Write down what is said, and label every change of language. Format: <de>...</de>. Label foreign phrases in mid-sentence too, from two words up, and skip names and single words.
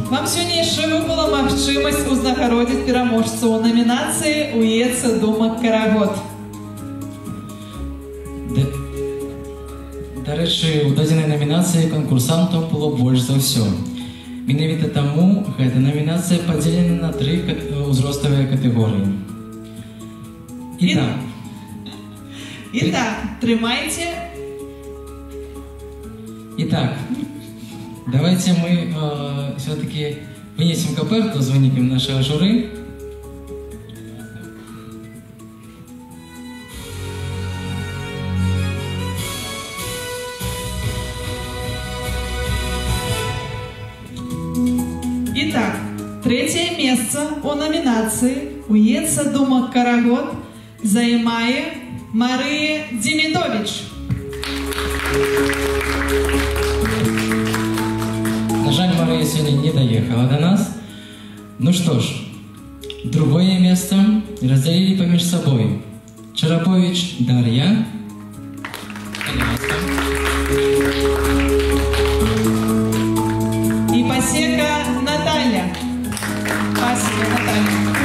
<be>Вам сёння яшчэ выпала магчымасць узнагародзіць пераможцаў у намінацыі «Уецца думак карагод». Дарэчы, у дадзенай намінацыі канкурсантаў было больш за ўсё. Менавіта таму гэта намінацыя падзелена на 3 ўзроставыя катэгорыі. Итак, трымайте.</be> <ru>Итак, давайте мы все-таки вынесем каперту с выником нашего жюри. Итак, третье место у номинации «Уецца думак карагод» займае Мария Демидович.</ru> <be>На жаль,</be> <ru>Мария сегодня не доехала до нас. Ну что ж, другое место разделили помеж собой Чарапович Дарья и Пасека Наталья. Пасека Наталья.</ru>